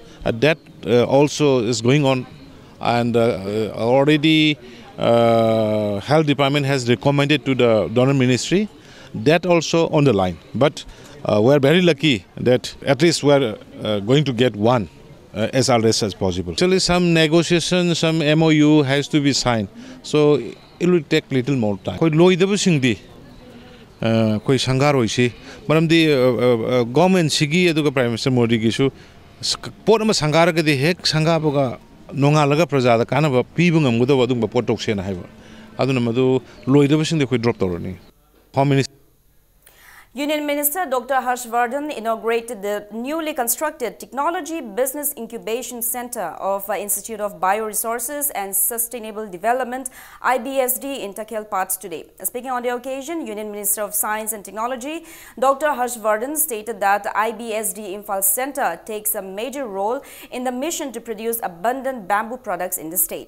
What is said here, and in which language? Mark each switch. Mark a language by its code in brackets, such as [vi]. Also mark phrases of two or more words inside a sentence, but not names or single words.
[en] That also is going on, and already Health Department has recommended to the donor ministry. That also on the line, but we are very lucky that at least we are going to get one as early as possible. Actually, some negotiation, some MOU has to be signed, so it will take little more time. [mni] Koi loi dabu singdi, koi sangar hoisi. Maram di government sigi edu ka [en] Prime Minister [mni] Modi gisu. Pot ama sangar ka di hek sangha boga nonga laga prajada kana ba pibung amguda wadung ba pot toksena haiba. Adu na madu loi dabu singdi koi drop torani. [en] Home Minister. Union Minister Dr. Harshvardhan inaugurated the newly constructed Technology Business Incubation Center of Institute of Bioresources and Sustainable Development IBSD in Takhel Parts today. Speaking on the occasion, Union Minister of Science and Technology Dr. Harshvardhan stated that IBSD Imphal Center takes a major role in the mission to produce abundant bamboo products in the state.